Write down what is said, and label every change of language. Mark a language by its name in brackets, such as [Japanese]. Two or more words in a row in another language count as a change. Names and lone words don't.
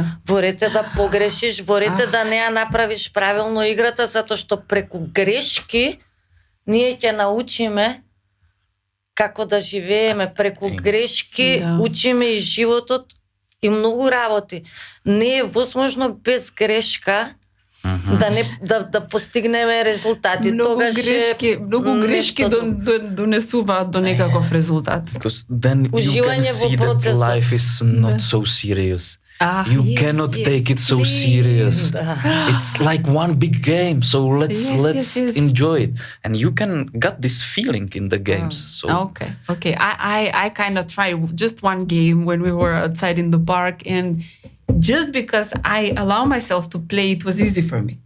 [Macedonian] Ворете да погрешиш, ворете да не ја направиш правилно играта, затоа што преку грешки ние ќе научиме како да живееме, преку грешки учиме и животот и многу работи. Не е возможно без грешка да постигнеме резултати. Многу грешки донесуваат до некаков резултат. [English] Because then you can see that life is not so serious. You cannot take it so serious. It's like one big game, so let's enjoy it. And you can get this feeling in the games. So Okay. I kind of tried just one game when we were outside in the park, and just because I allow myself to play, it was easy for me.